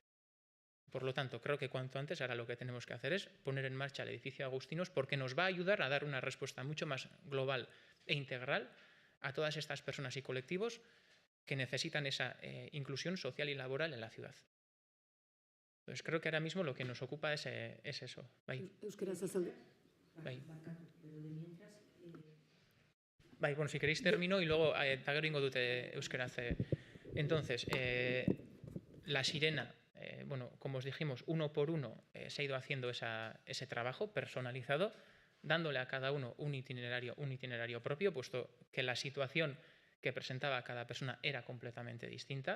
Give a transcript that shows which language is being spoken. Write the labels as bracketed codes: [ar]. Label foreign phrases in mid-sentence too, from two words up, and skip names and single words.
[es] Por lo tanto, creo que cuanto antes ahora lo que tenemos que hacer es poner en marcha el edificio Agustinos, porque nos va a ayudar a dar una respuesta mucho más global e integral a todas estas personas y colectivos que necesitan esa inclusión social y laboral en la ciudad. Entonces, creo que ahora mismo lo que nos ocupa es eso. Bai. Bueno, si queréis termino y luego [eu] gero ingo dute euskeraz. [es] Entonces, La Sirena, bueno, como os dijimos, uno por uno se ha ido haciendo ese trabajo personalizado, dándole a cada uno un itinerario propio, puesto que la situación que presentaba cada persona era completamente distinta.